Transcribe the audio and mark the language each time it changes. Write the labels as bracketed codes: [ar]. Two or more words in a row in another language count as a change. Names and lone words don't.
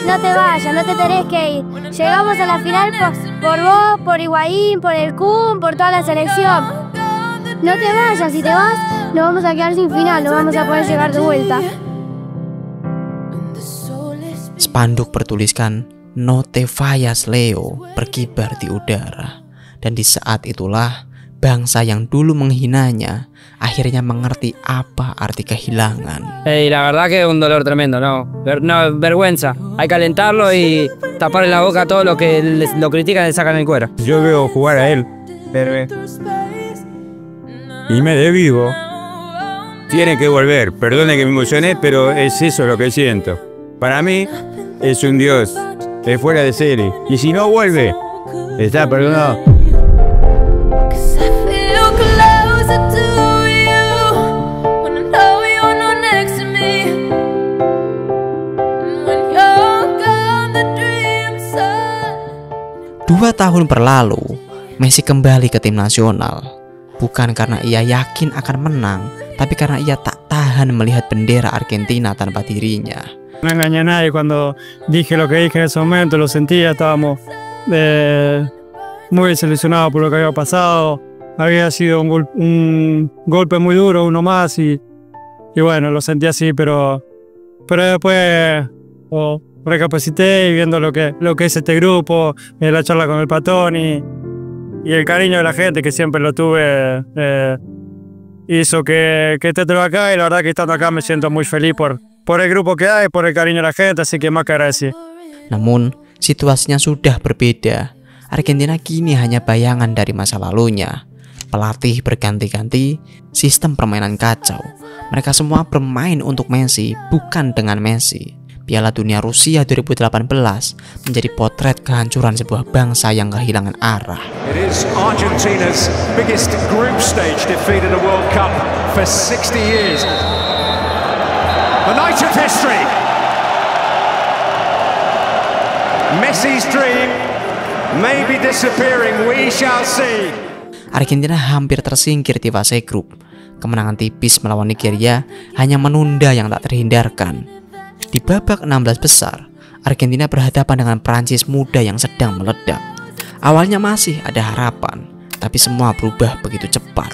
[es] No te vayas, no te tenés que ir. Llegamos a la final por vos, por Higuaín, por el Kun, por toda la selección. No te vayas, si te vas, nos vamos a quedar sin final, no vamos a poder llegar de vuelta. [id] Spanduk bertuliskan, [es] "No te vayas Leo," [id] berkibar di udara. Dan di saat itulah bangsa yang dulu menghinanya akhirnya mengerti apa arti kehilangan. [es] La verdad que es un dolor tremendo, no, vergüenza. Hay que alentarlo y taparle la boca a todos los que lo critican y le sacan el cuero. Yo veo jugar a él y me desvivo. Tiene que volver, perdone que me emocioné, pero es eso lo que siento. Para mí es un dios, es fuera de serie. Y si no vuelve, está perdonado. [id] Dua tahun berlalu, Messi kembali ke tim nasional. Bukan karena ia yakin akan menang, tapi karena ia tak tahan melihat bendera Argentina tanpa dirinya. [es] No engañé a nadie cuando dije lo que dije en ese momento, lo sentía, estábamos muy desilusionados por lo que había pasado. Había sido un golpe muy duro, uno más, y bueno, lo sentí así, pero después recapacité y viendo lo que es este grupo, la charla con el Patón y el cariño de la gente que siempre lo tuve, hizo que esté todo acá, y la verdad que estando acá me siento muy feliz por el grupo que hay, por el cariño de la gente, así que más que agradecido. [id] Namun situasinya sudah berbeda. Argentina kini hanya bayangan dari masa lalunya. Pelatih berganti-ganti, sistem permainan kacau. Mereka semua bermain untuk Messi, bukan dengan Messi. Piala Dunia Rusia 2018 menjadi potret kehancuran sebuah bangsa yang kehilangan arah. [en] It is Argentina's biggest group stage defeat in a World Cup for 60 years. The night of history. Messi's dream may be disappearing, we shall see. [id] Argentina hampir tersingkir di fase grup. Kemenangan tipis melawan Nigeria hanya menunda yang tak terhindarkan. Di babak 16 besar, Argentina berhadapan dengan Prancis muda yang sedang meledak. Awalnya masih ada harapan, tapi semua berubah begitu cepat.